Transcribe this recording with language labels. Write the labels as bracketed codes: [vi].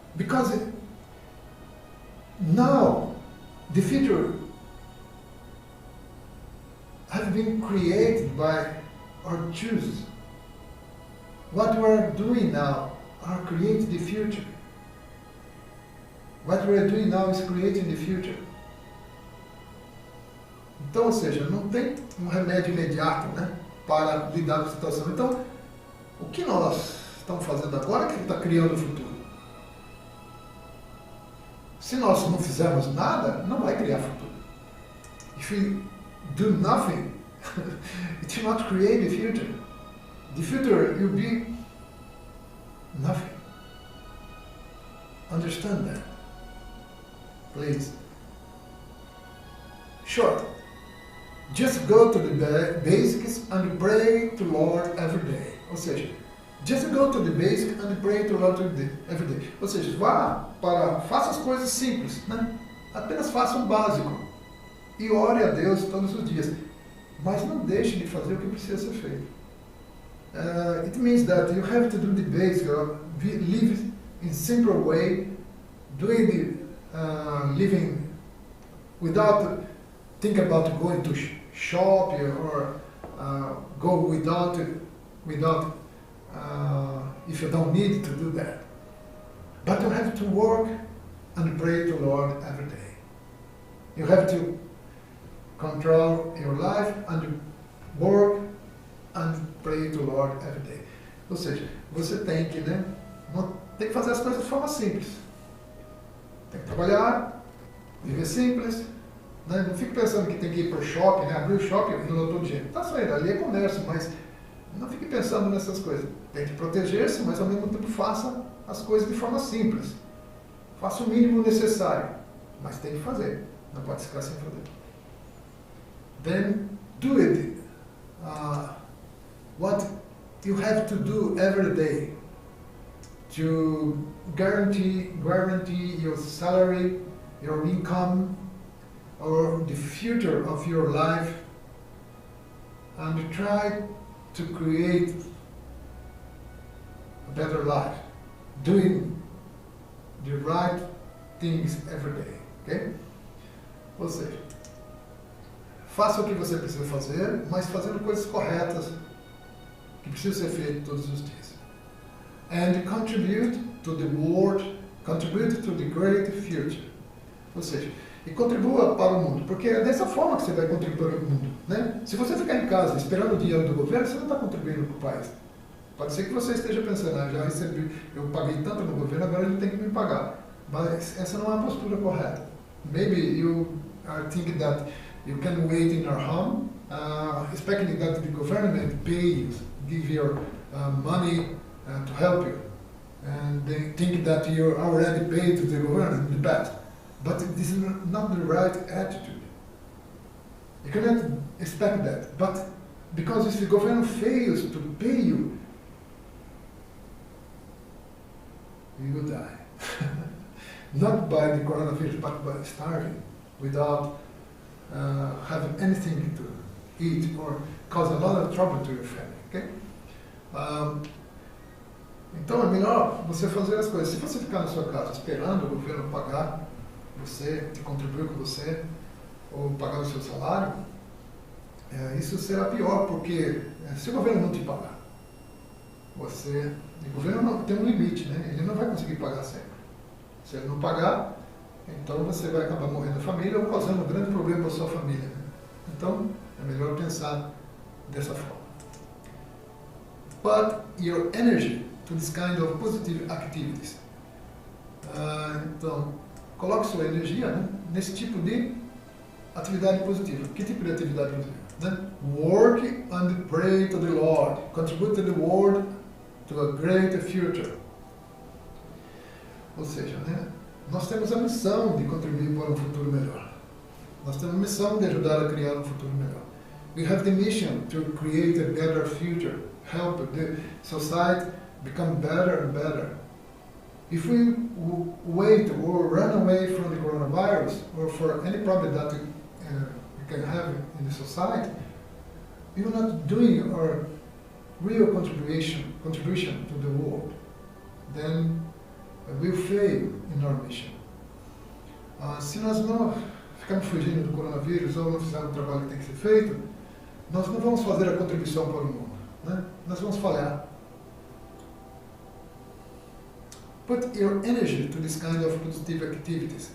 [en] Because now the future has been created by our choices. What we are doing now are creating the future. What we are doing now is creating the future. [pt] Então, ou seja, não tem um remédio imediato, né, para lidar com a situação. Então, o que nós estamos fazendo agora é que está criando o futuro. Se nós não fizermos nada, não vai criar futuro. [en] If we do nothing, it will not create the future. The future will be nothing. Understand that, please. Sure. Just go to the basics and pray to Lord every day. [pt] Ou seja, [en] just go to the basics and pray to Lord every day. [pt] Ou seja, faça as coisas simples, né? Apenas faça o básico e ore a Deus todos os dias. Mas não deixe de fazer o que precisa ser feito. [en] It means that you have to do the basic, live in simple way, doing the living without think about going to shop or go without if you don't need to do that. But you have to work and pray to Lord every day. You have to control your life and work and pray to Lord every day. [pt] Ou seja, você tem que, né, tem que fazer as coisas de forma simples. Tem que trabalhar, viver simples. Né? Não fique pensando que tem que ir para o shopping, né? Abrir o shopping e lotou de gente. Tá saindo, ali é comércio, mas não fique pensando nessas coisas. Tem que proteger-se, mas ao mesmo tempo faça as coisas de forma simples. Faça o mínimo necessário, mas tem que fazer. Não pode ficar sem fazer. [en] Then do it. What you have to do every day to guarantee your salary, your income, or the future of your life, and try to create a better life, doing the right things every day, ok? [pt] Ou seja, faça o que você precisa fazer, mas fazendo coisas corretas que precisam ser feitas todos os dias. [en] And contribute to the world, contribute to the great future. [pt] Ou seja, e contribua para o mundo, porque é dessa forma que você vai contribuir para o mundo, né? Se você ficar em casa esperando o dinheiro do governo, você não está contribuindo para o país. Pode ser que você esteja pensando, já recebi, eu paguei tanto no governo, agora ele tem que me pagar. Mas essa não é a postura correta. [en] Maybe you are thinking that you can wait in your home, expecting that the government pay you, give your money to help you. And they think that you're already paid to the government in the past. But this is not the right attitude. You cannot expect that. But because if the government fails to pay you, you will die. Not by the coronavirus, but by starving, without having anything to eat or cause a lot of trouble to your family. Okay? [pt] Então é melhor você fazer as coisas. Se você ficar na sua casa esperando o governo pagar você, te contribuir com você, ou pagar o seu salário, isso será pior, porque se o governo não te pagar, o governo não, tem um limite, né? Ele não vai conseguir pagar sempre. Se ele não pagar, então você vai acabar morrendo a família ou causando um grande problema para a sua família. Né? Então é melhor pensar dessa forma. [en] But your energy to this kind of positive activities. [pt] Então, coloque sua energia, né, nesse tipo de atividade positiva. Que tipo de atividade positiva? Né? [en] Work and pray to the Lord. Contribute to the world to a greater future. [pt] Ou seja, né, nós temos a missão de contribuir para um futuro melhor. Nós temos a missão de ajudar a criar um futuro melhor. [en] We have the mission to create a better future. Help the society become better and better. If we wait or run away from the coronavirus or for any problem that we can have in the society, we are not doing our real contribution to the world. Then we'll fail in our mission. [pt] Se nós não ficarmos fugindo do coronavírus ou não fizermos o trabalho que tem que ser feito, nós não vamos fazer a contribuição para o mundo. Né? Nós vamos falhar. [en] Put your energy to this kind of positive activities.